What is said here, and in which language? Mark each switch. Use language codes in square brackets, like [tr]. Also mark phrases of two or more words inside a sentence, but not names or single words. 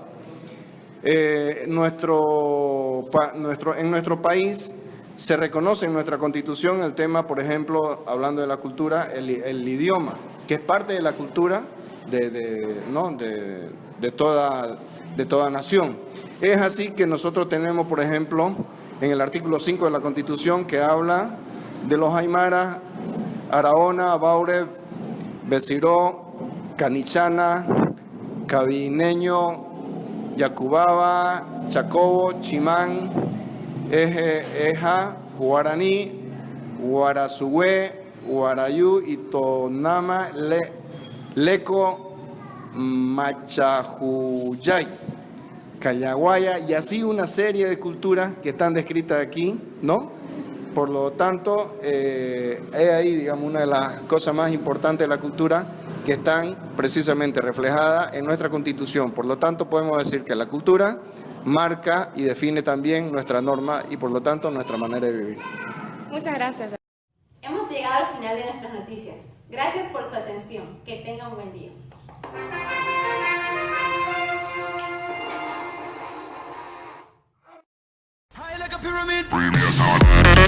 [es] En nuestro país se reconoce en nuestra Constitución el tema, por ejemplo, hablando de la cultura, el idioma, que es parte de la cultura de toda nación. Es así que nosotros tenemos, por ejemplo, en el artículo 5 de la Constitución, que habla de los aymaras, Araona, Baure, Besiró, Canichana, Cabineño, Yacubaba, Chacobo, Chimán, Eja, Guaraní, Guarazugüe, Guarayú, Itonama, Leco, Machajuyay, Callaguaya, y así una serie de culturas que están descritas aquí, ¿no? Por lo tanto, es ahí, digamos, una de las cosas más importantes de la cultura que están precisamente reflejadas en nuestra Constitución. Por lo tanto, podemos decir que la cultura marca y define también nuestra norma y, por lo tanto, nuestra manera de vivir. Muchas gracias. Hemos llegado al final de nuestras noticias. Gracias por su atención. Que tengan un buen día. [en] High like a pyramid.